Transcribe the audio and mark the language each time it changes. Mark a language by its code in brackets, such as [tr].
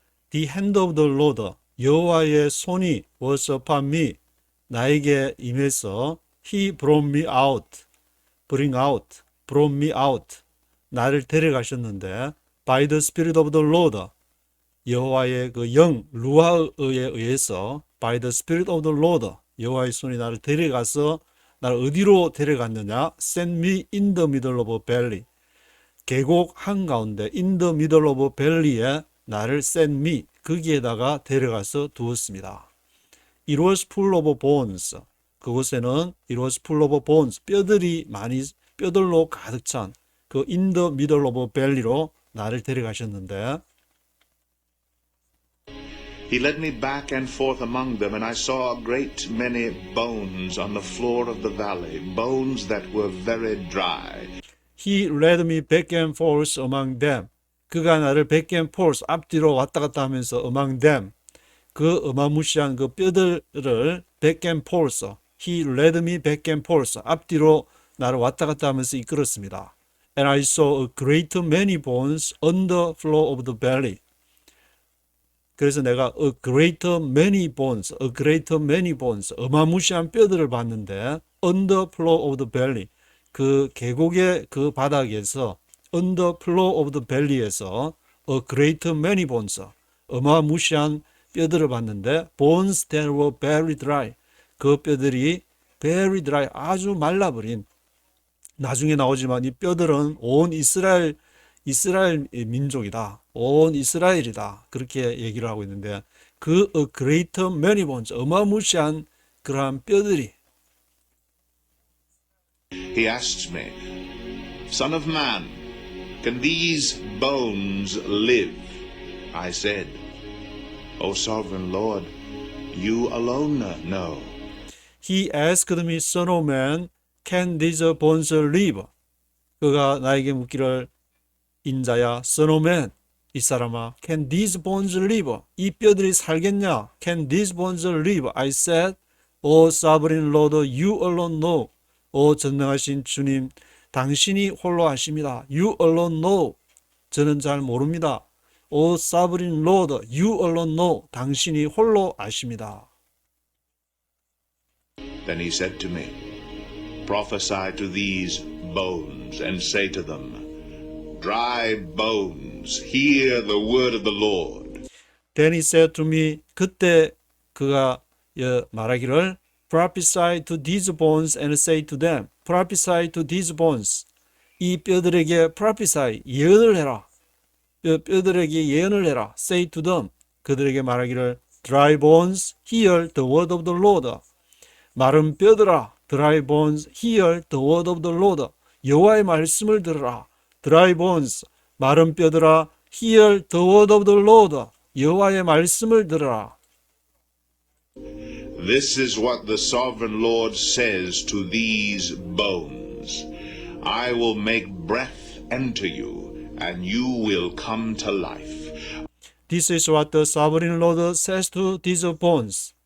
[en] The hand of the Lord, [ko] 여호와의 손이 [en] was upon me, [ko] 나에게 임해서 [en] he brought me out, brought me out, [ko] 나를 데려가셨는데 [en] by the Spirit of the Lord, [ko] 여호와의 그 영 루아에 의해서 [en] by the Spirit of the Lord, [ko] 여호와의 손이 나를 데려가서 나를 어디로 데려갔느냐? [en] Send me in the middle of a valley. [ko] 계곡 한가운데 [en] in the middle of a valley에 나를 send me, [ko] 거기에다가 데려가서 두었습니다. [en] It was full of bones. [ko] 그곳에는 [en] it was full of bones. [ko] 뼈들로 가득 찬 그 [en] in the middle of a valley [ko] 로 나를 데려가셨는데 [en] He led me back and forth among them, and I saw a great many bones on the floor of the valley, bones that were very dry. He led me back and forth among them. [ko] 그가 나를 [en] back and forth [ko] 앞뒤로 왔다 갔다 하면서 [en] among them. [ko] 그 어마무시한 그 뼈들을 [en] back and forth. He led me back and forth. [ko] 앞뒤로 나를 왔다 갔다 하면서 이끌었습니다. [en] And I saw a great many bones on the floor of the valley. [ko] 그래서 내가 [en] a great many bones, [ko] 어마무시한 뼈들을 봤는데 [en] on the floor of the valley. [ko] 그 계곡의 그 바닥에서 [en] on the floor of the valley [ko] 에서 [en] a great many bones, [ko] 어마무시한 뼈들을 봤는데 [en] bones that were very dry, [ko] 그 뼈들이 [en] very dry, [ko] 아주 말라버린, 나중에 나오지만 이 뼈들은 온 이스라엘 민족이다, 온 이스라엘이다, 그렇게 얘기를 하고 있는데 그 a great many bones, 어마무시한 그러한 뼈들이 [en] He asked me, Son of man, can these bones live? I said, O sovereign Lord, you alone know. He asked me, Son of man, can these bones live? [ko] 그가 나에게 묻기를 인자야, [en] Son of man, [ko] 이 사람아, [en] can these bones live? [ko] 이 뼈들이 살겠냐? [en] Can these bones live? I said, O sovereign Lord, you alone know. [ko] 오 전능하신 주님, 당신이 홀로 아십니다. [en] You alone know. [ko] 저는 잘 모릅니다. [en] O sovereign Lord, you alone know. [ko] 당신이 홀로 아십니다. [en] Then he said to me, Prophesy to these bones, and say to them, Dry bones, hear the word of the Lord. Then he said to me, [ko] 그때 그가 말하기를 [en] Prophesy to these bones and say to them, Prophesy to these bones. [ko] 이 뼈들에게 prophesy, 예언을 해라. 뼈들에게 예언을 해라. [en] Say to them, [ko] 그들에게 말하기를 [en] Dry bones, hear the word of the Lord. [ko] 마른 뼈들아, [en] dry bones, hear the word of the Lord. [ko] 여호와의 말씀을 들으라. [en] Dry bones, [ko] 마른 뼈들아, [en] hear the word of the Lord. [ko] 여호와의 말씀을 들으라. [en] This is what the sovereign Lord says to these bones. I will make breath enter you, and you will come to life. This is what the sovereign Lord says to these bones.